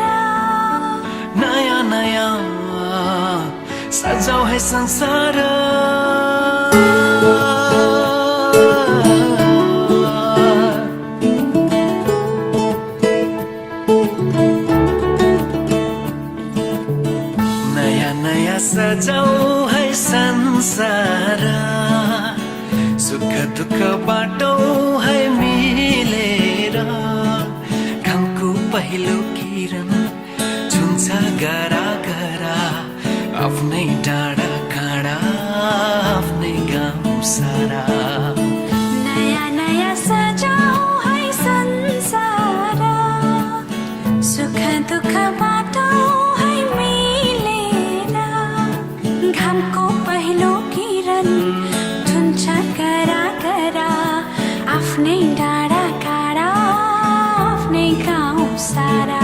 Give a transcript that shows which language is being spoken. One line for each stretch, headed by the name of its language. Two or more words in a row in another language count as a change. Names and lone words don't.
Hindi: नया नया सजाओ है संसार नया नया सजाओ है संसार
Nepali: सुख दुख बाटो है मिलेर घामको पहिलो किरण छुन्छ गरा गरा आफ्नै डाँडा काँडा आफ्नै गाउँ सारा
Hindi: नया नया सजाओ है संसार
Nepali: सुख दुख बाटो है मिलेर घामको पहिलो किरण छुन्छ गरा गरा आफ्नै डाँडा काँडा आफ्नै गाउँ सारा